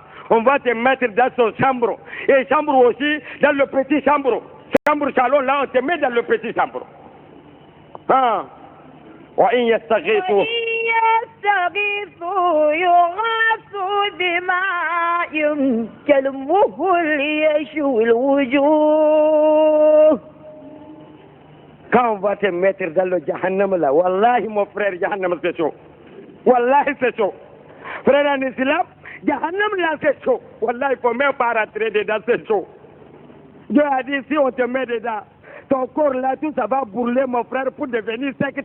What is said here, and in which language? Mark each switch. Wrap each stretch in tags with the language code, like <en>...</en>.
<fr>On va te mettre dans son chambre. Et chambre aussi, dans le petit chambre. Chambre salon, là, on te met dans le petit chambre.</fr> <ar>Ah. وإن يستغيثوا يغاثوا بماء كالمهل يشوي الوجوه.</ar> <fr>Quand on va te mettre dans le Jahannam là, Wallahi mon frère, Jahannam c'est chaud. Wallahi c'est chaud. Frère en islam, Jahannam là c'est chaud. Wallahi il faut même pas rentrer dedans, c'est chaud. Dieu a dit si on te met dedans, ton corps là tout ça va brûler mon frère pour devenir sec.</fr>